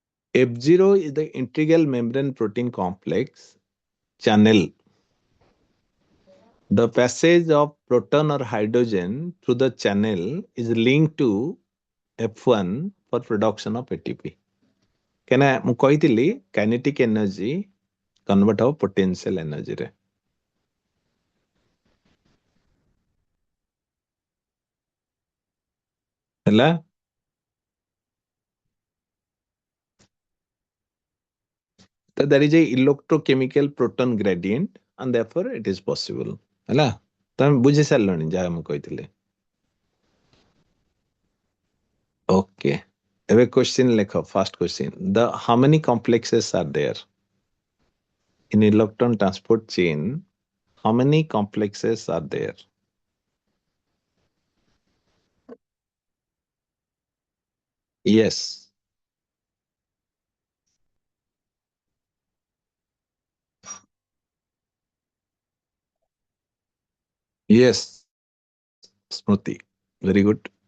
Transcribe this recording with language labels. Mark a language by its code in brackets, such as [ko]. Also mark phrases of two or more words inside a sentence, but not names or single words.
[en] F0 is the integral membrane protein complex channel. The passage of proton or hydrogen through the channel is linked to F1 for production of ATP. [or] ମୁଁ କହିଥିଲି [en] kinetic energy convert of potential energy [or] ରେ ହେଲା [en] so there is a electrochemical proton gradient and therefore it is possible [or] ହେଲା ତମେ ବୁଝି ସାରିଲଣି ଯାହା ମୁଁ କହିଥିଲି [en] okay ଏବେ question ଲେଖ first question the how many complexes are there in electron transport chain how many complexes are there yes yes Smriti very good